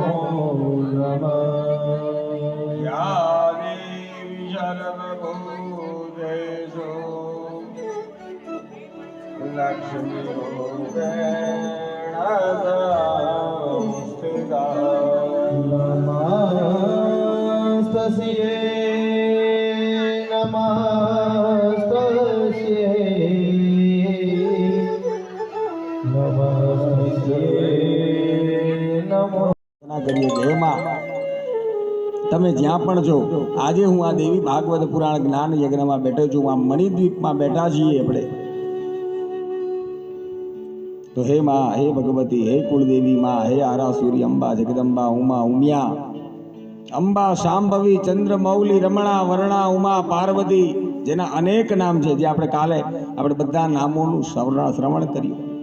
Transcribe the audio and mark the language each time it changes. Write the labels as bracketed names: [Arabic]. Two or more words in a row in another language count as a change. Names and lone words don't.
[Sanskrit] नमः या देवी सर्वभूतेषु लक्ष्मीरूपेण संस्थिता नमस्तस्ये नमस्तस्ये नमस्तस्ये नमो [Gujarati] કરીએ જય માં તમે જ્યાં પણ છો આજે હું આ દેવી ભાગવત પુરાણ જ્ઞાન યજ્ઞમાં બેઠો છું આ મણિદ્વીપમાં બેઠા છીએ આપણે તો હે માં હે ભગવતી હે કુળદેવી માં હે આરાસુરી અંબા જગદંબા ઉમા ઉમિયા અંબા શાંભવી ચંદ્રમૌલી રમણા વર્ણા ઉમા પાર્વતી જેના અનેક નામ છે જે આપણે કાલે આપણે બધા નામોનું શ્રવણ કર્યું